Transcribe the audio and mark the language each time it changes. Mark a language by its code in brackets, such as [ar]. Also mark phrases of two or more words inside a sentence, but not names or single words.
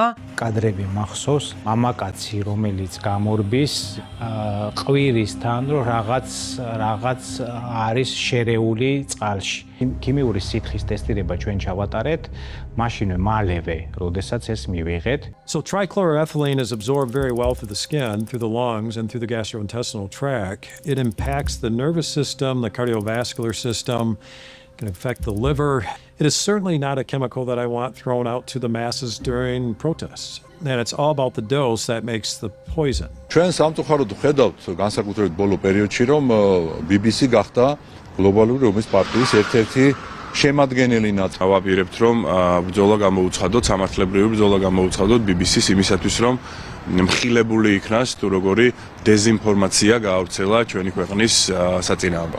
[ka] კადრები მახსოვს, მამაკაცი, რომელიც გამორბის ყვირისთან, რომ რაღაც არის შერეული წყალში. ქიმიური სითხის ტესტირება ჩვენ ჩავატარეთ, მაშინვე მალევე, როდესაც ეს მივიღეთ. [en] So trichloroethylene is absorbed very well through the skin, through the lungs, and through the gastrointestinal tract. It impacts the nervous system, the cardiovascular system, can affect the liver. It is certainly not a chemical that I want thrown out to the masses during protests. And it's all about the dose that makes the poison. [ka] ჩვენ სამწუხაროდ ვხედავთ განსაკუთრებით ბოლო პერიოდში, რომ BBC გახდა გლობალური ომის პარტიის ერთ-ერთი შემადგენელი ნაწილი. ავაპირებთ, რომ ბრძოლა გამოუცხადოთ, სამართლებრივი ბრძოლა გამოუცხადოთ BBC-ს იმისათვის, რომ მხილებული იქნას თუ როგორი დეზინფორმაცია გაავრცელა ჩვენი ქვეყნის საწინააღმდეგოდ.